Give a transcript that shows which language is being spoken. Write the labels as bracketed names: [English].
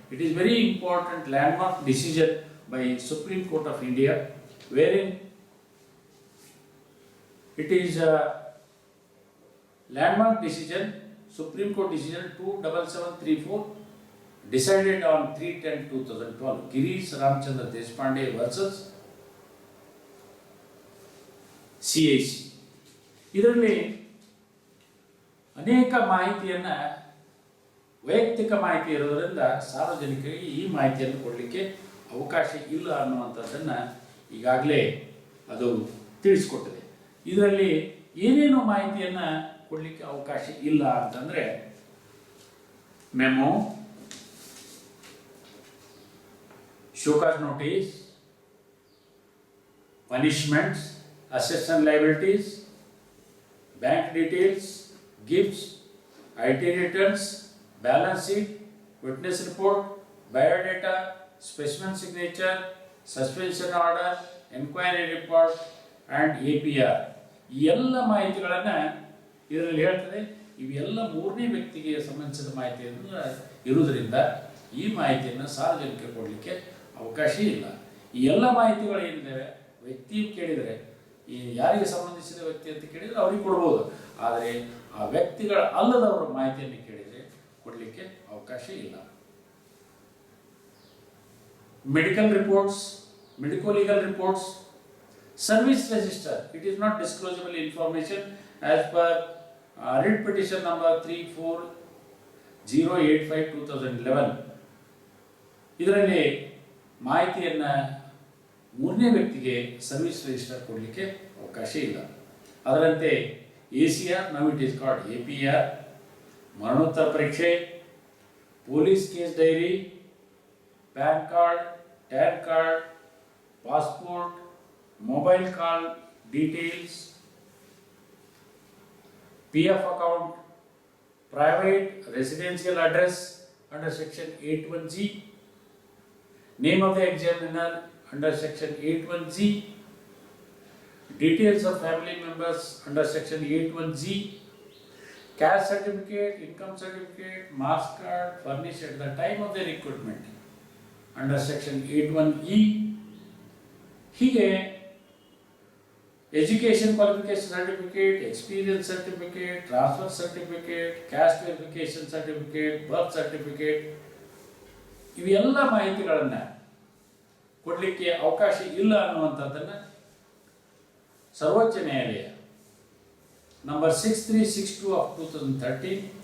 [English] It is very important landmark decision by Supreme Court of India, wherein it is a landmark decision, Supreme Court decision 27734, decided on 3/10/2012, Girish Ramchandra Deshpande versus CIC. [Kannada] ಇದರಲ್ಲಿ ಅನೇಕ ಮಾಹಿತಿಯನ್ನು ವೈಯಕ್ತಿಕ ಮಾಹಿತಿ ಇರೋದರಿಂದ ಸಾರ್ವಜನಿಕರಿಗೆ ಈ ಮಾಹಿತಿಯನ್ನು ಕೊಡಲಿಕ್ಕೆ ಅವಕಾಶ ಇಲ್ಲ ಅನ್ನುವಂಥದ್ದನ್ನು ಈಗಾಗಲೇ ಅದು ತಿಳಿಸ್ಕೊಟ್ಟಿದೆ. ಇದರಲ್ಲಿ ಏನೇನು ಮಾಹಿತಿಯನ್ನು ಕೊಡಲಿಕ್ಕೆ ಅವಕಾಶ ಇಲ್ಲ ಅಂತಂದರೆ memo, [English] Show cause notice, punishments, assets and liabilities, bank details, gifts, IT returns, balance sheet, witness report, biodata, specimen signature, suspension order, enquiry report and APR. [Kannada] ಈ ಎಲ್ಲ ಮಾಹಿತಿಗಳನ್ನು ಇದರಲ್ಲಿ ಹೇಳ್ತದೆ. ಇವೆಲ್ಲ ಮೂರನೇ ವ್ಯಕ್ತಿಗೆ ಸಂಬಂಧಿಸಿದ ಮಾಹಿತಿಯನ್ನು ಇರುವುದರಿಂದ ಈ ಮಾಹಿತಿಯನ್ನು ಸಾರ್ವಜನಿಕರಿಗೆ ಕೊಡಲಿಕ್ಕೆ ಅವಕಾಶ ಇಲ್ಲ. ಈ ಎಲ್ಲ ಮಾಹಿತಿಗಳು ಏನಿದ್ದಾವೆ ವ್ಯಕ್ತಿ ಕೇಳಿದರೆ ಈ ಯಾರಿಗೆ ಸಂಬಂಧಿಸಿದ ವ್ಯಕ್ತಿ ಅಂತ ಕೇಳಿದರೆ ಅವ್ರಿಗೆ ಕೊಡ್ಬೋದು. ಆದರೆ ಆ ವ್ಯಕ್ತಿಗಳ ಅಲ್ಲದವರ ಮಾಹಿತಿಯನ್ನು ಕೇಳಿದರೆ ಕೊಡಲಿಕ್ಕೆ ಅವಕಾಶ ಇಲ್ಲ. Medical reports, medico legal reports, [English] Service register, it is not disclosable information as per writ petition number 34085/2011. [Kannada] ಇದರಲ್ಲಿ ಮಾಹಿತಿಯನ್ನು ಮೂರನೇ ವ್ಯಕ್ತಿಗೆ ಸರ್ವಿಸ್ ರಿಜಿಸ್ಟರ್ ಕೊಡಲಿಕ್ಕೆ ಅವಕಾಶ ಇಲ್ಲ. ಅದರಂತೆ ACR, [English] now it is called APR, [Kannada] ಮರಣೋತ್ತರ ಪರೀಕ್ಷೆ, police case dairy, PAN card, tan card, passport, mobile call details, [English] PF account, private residential address under section 81G, name of the examiner under section 81G, details of family members under section 81G, caste certificate, income certificate, marks card furnished at the time of their recruitment under section 81E. [Kannada] ಹೀಗೆ education qualification certificate, experience certificate, transfer certificate, caste verification certificate, birth certificate, ಇವೆಲ್ಲ ಮಾಹಿತಿಗಳನ್ನು ಕೊಡಲಿಕ್ಕೆ ಅವಕಾಶ ಇಲ್ಲ ಅನ್ನುವಂಥದ್ದನ್ನು ಸರ್ವೋಚ್ಚ ನ್ಯಾಯಾಲಯ number 6362/2013